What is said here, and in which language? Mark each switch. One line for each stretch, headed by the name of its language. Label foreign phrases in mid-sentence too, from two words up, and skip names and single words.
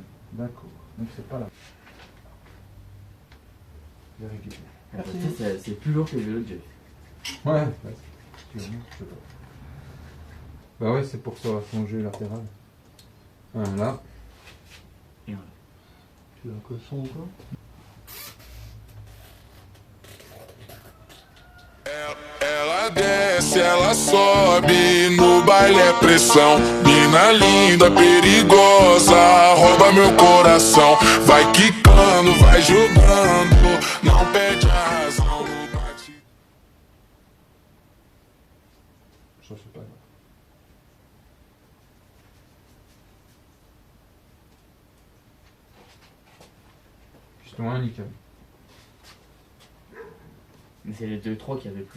French: D'accord. Donc c'est pas là. Je vais récupérer. C'est plus lourd que le vélo de Jeff. Ouais, je sais pas. Bah ouais, c'est pour ça, son jeu latéral. Voilà. Et voilà. Tu as un cosson ou quoi?
Portuguese: Ela desce, ela sobe, no baile é pressão. Mina linda, perigosa, rouba meu coração. Vai quicando, vai jogando, não perde a razão. No bate.
French: Ça, c'est pas grave. Justement, nickel. Mais c'est les 2-3 qui avaient pris.